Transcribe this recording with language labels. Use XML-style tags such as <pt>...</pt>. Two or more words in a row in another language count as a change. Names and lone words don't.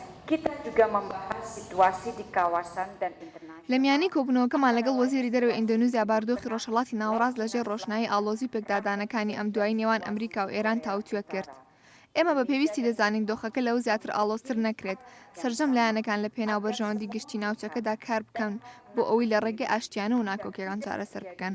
<id>Kita juga membahas situasi di kawasan dan internasional.</id> <ckb>لە میانی کۆبوونەوەکەمان لەگەڵ وەزیری دەرەوەی ئیندۆنیزیا باردۆخی ڕۆژهەڵاتی ناوەڕاست لەژێر ڕۆشنایی ئاڵۆزی پێکدادانەکانی ئەم دوای نێوان ئەمریکا و ئێران تاوتوێ کرد. ئێمە بە پێویستی دەزانین دۆخەکە لەو زیاتر ئاڵۆزتر نەکرێت، سەرجەم لایەنەکان لە پێناو بەرژەوەندی گشتی ناوچەکەدا کار بکەن بۆ ئەوەی لە ڕێگەی ئاشتیانە و ناکۆکیەکان چارەسەر بکەن.</ckb>